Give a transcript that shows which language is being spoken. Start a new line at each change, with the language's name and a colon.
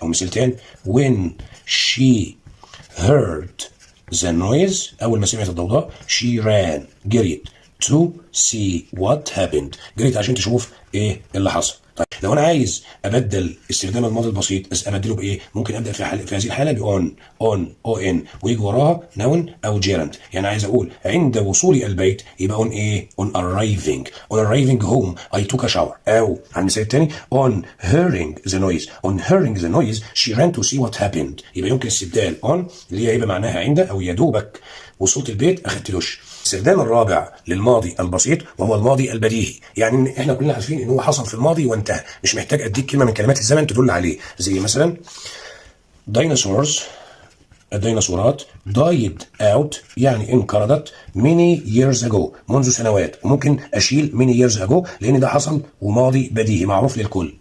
Arabic: أو مثال تاني
English: when she heard the noise
Arabic: أول ما سمعت الضوضاء
English: she ran
Arabic: جريت
English: to see what happened
Arabic: جريت عشان تشوف ايه اللي حصل. طيب لو انا عايز ابدل استخدام الماضي البسيط ابدله بايه؟ ممكن ابدا في هذه الحاله بأون او ان ويجي وراها نون او جيرند. يعني عايز اقول عند وصولي البيت يبقى on ايه؟
English: on arriving home I took a shower.
Arabic: او على المثال الثاني
English: on hearing the noise she ran to see what happened.
Arabic: يبقى يمكن استبدال on اللي هي يبقى معناها عند او يا دوبك وصلت البيت اخدت دش. الاستخدام الرابع للماضي البسيط وهو الماضي البديهي، يعني احنا كلنا عارفين ان هو حصل في الماضي وانتهى، مش محتاج اديك كلمه من كلمات الزمن تدل عليه. زي مثلا dinosaurs الديناصورات
English: died out
Arabic: يعني انقرضت
English: many years ago
Arabic: منذ سنوات، وممكن اشيل many years ago لان ده حصل وماضي بديهي معروف للكل.